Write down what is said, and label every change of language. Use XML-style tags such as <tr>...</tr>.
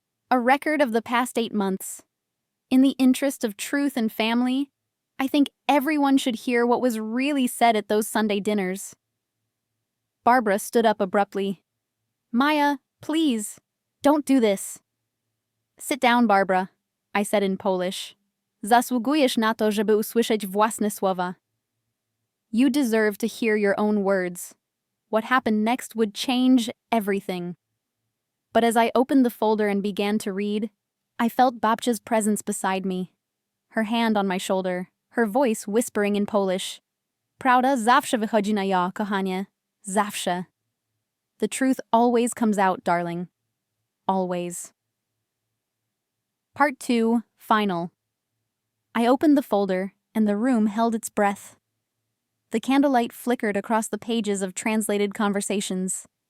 <en>A record of the past 8 months. In the interest of truth and family, I think everyone should hear what was really said at those Sunday dinners. Barbara stood up abruptly. Maya, please, don't do this. Sit down, Barbara, I said in Polish.</en> <pl>Zasługujesz na to, żeby usłyszeć własne słowa.</pl> <en>You deserve to hear your own words. What happened next would change everything. But as I opened the folder and began to read, I felt Babcia's presence beside me, her hand on my shoulder, her voice whispering in Polish.</en> <pl>Prawda zawsze wychodzi na jaw, kochanie. Zawsze.</pl> <en>The truth always comes out, darling. Always. Part 2, Final. I opened the folder, and the room held its breath. The candlelight flickered across the pages of translated conversations.</en>